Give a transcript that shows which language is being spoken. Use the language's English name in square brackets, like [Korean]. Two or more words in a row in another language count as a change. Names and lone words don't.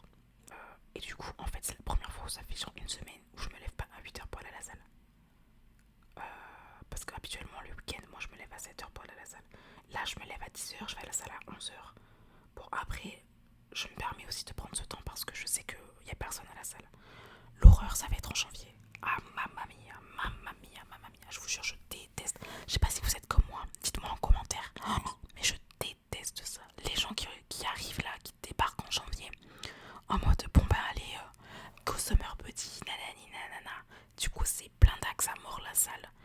[French] Et du coup, en fait, c'est la première fois où ça fait genre une semaine où je me lève pas à 8h pour aller à la salle. Parce qu'habituellement, le week-end, moi, je me lève à 7h pour aller à la salle. Là, je me lève à 10h, je vais à la salle à 11h. Bon, après, je me permets aussi de prendre ce temps parce que je sais qu'il n'y a personne à la salle. L'horreur, ça va être en janvier. [Italian] Ah, mamma mia, mamma mia, mamma mia. [French] Je vous jure, je déteste. Je sais pas si vous êtes comme moi. Dites-moi en commentaire. Oh, mais je déteste ça. Les gens qui arrivent là, qui débarquent en janvier, en mode bon bah allez, [English] go summer buddy, [French] nanani nanana. Du coup, c'est plein d'axes à mort la salle.